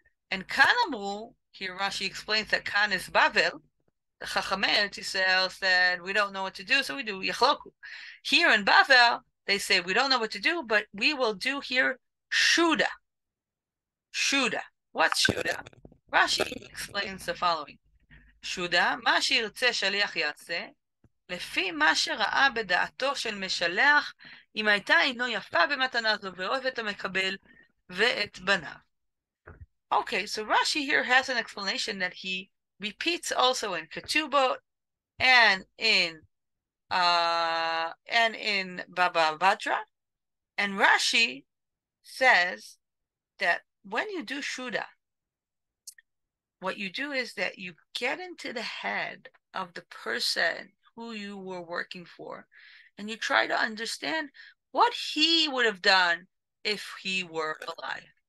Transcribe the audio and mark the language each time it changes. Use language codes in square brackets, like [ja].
[en] And kan amru, here Rashi explains that kan is Bavel. The Chachamei Eretz Yisrael said, we don't know what to do, so we do Yachloku. Here in Bavel, they say, we don't know what to do, but we will do here Shuda. Shuda. What's Shuda? Rashi explains the following. [he] Shuda, מה שירצה שליח יעשה, לפי מה שראה בדעתו של משלח, אם הייתה עינו יפה במתנה זו ואוהב את המקבל ואת בניו. [en] Okay, so Rashi here has an explanation that he repeats also in Ketubot and in Baba Batra. And Rashi says that when you do Shuda, what you do is that you get into the head of the person who you were working for, and you try to understand what he would have done if he were alive.